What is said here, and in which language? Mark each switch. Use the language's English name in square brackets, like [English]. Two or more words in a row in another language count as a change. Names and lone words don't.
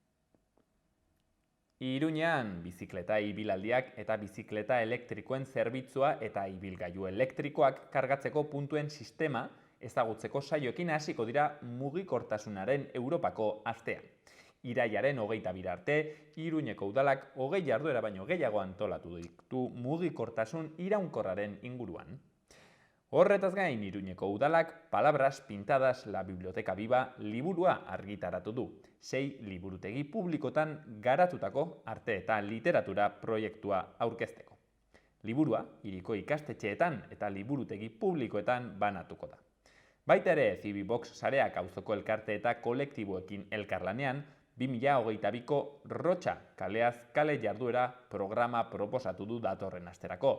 [Basque] Iruñean bizikleta ibilaldiak eta bizikleta elektrikoen zerbitzua eta ibilgailu elektrikoak kargatzeko puntuen sistema ezagutzeko saioekin hasiko dira mugikortasunaren Europako astean. Irailaren 22 arte, Iruñeko udalak 20 jarduera baino gehiago antolatu ditu mugikortasun iraunkorraren inguruan. Horretaz gain, Iruñeko udalak Palabras pintadas la biblioteca viva liburua argitaratu du. 6 liburutegi publikotan garatutako arte eta literatura proiektua aurkezteko. Liburua, hiriko ikastetxeetan eta liburutegi publikoetan banatuko da. Baita ere, Cibibox sareak auzoko elkarte eta kolektiboekin elkarlanean, 2022ko Rotxa kaleaz kale jarduera programa proposatu du datorren asterako.